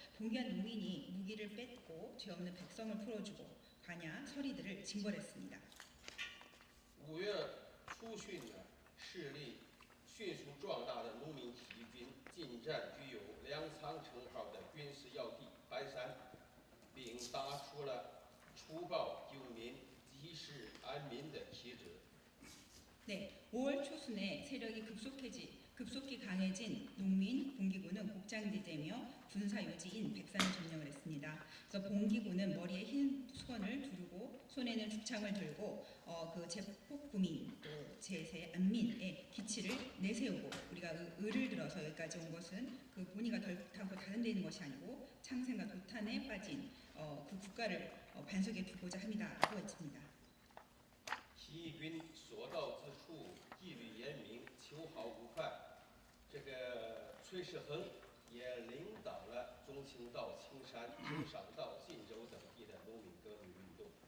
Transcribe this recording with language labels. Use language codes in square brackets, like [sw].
[ko] 봉기한 농민이 무기를 뺏고 죄 없는 백성을 풀어주고 관야 서리들을 징벌했습니다. [zh] 5月初旬呢，势力迅速壮大的农民起义军进占具有粮仓称号的军事要地白山，并打出了除暴救民、济世安民的旗帜。 [ko] 네, 5월 초순에 세력이 급속히 강해진 농민 봉기군은 곡장지대며 군사 요지인 백산을 점령을 했습니다. 그래서 봉기군은 머리에 흰 수건을 두르고 손에는 죽창을 들고 그 제폭구민 또 제세 안민의 기치를 내세우고, 우리가 을을 들어서 여기까지 온 것은 그 본의가 결탄코 다른 데 있는 것이 아니고 창생과 도탄에 빠진 그 국가를 반석에 두고자 합니다라고 외칩니다. [zh] 起义军所到之处纪律严明，秋毫无犯。这个崔世恒也领导了中清道、青山、平赏道、晋州等地的农民革命运动。